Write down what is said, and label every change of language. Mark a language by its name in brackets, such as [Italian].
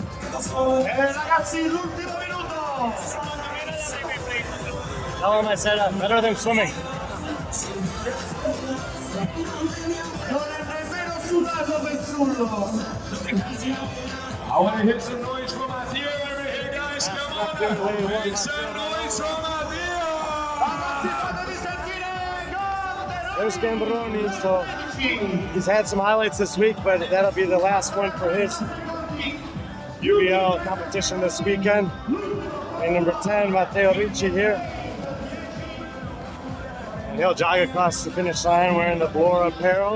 [Italian] Ragazzi, l'ultimo minuto. [English] Tell him I said better than swimming. [Italian] Non è nemmeno sudato Pezzullo. [English] I want to hit some noise for Matteo over here, guys. Come on. Make some noise for Matteo. [Italian] Ragazzi, fatevi sentire gol. [English] There's Gambaroni. So he's had some highlights this week, but that'll be the last one for his UBL competition this weekend. And number 10, Matteo Ricci here. And he'll jog across the finish line wearing the Blora apparel.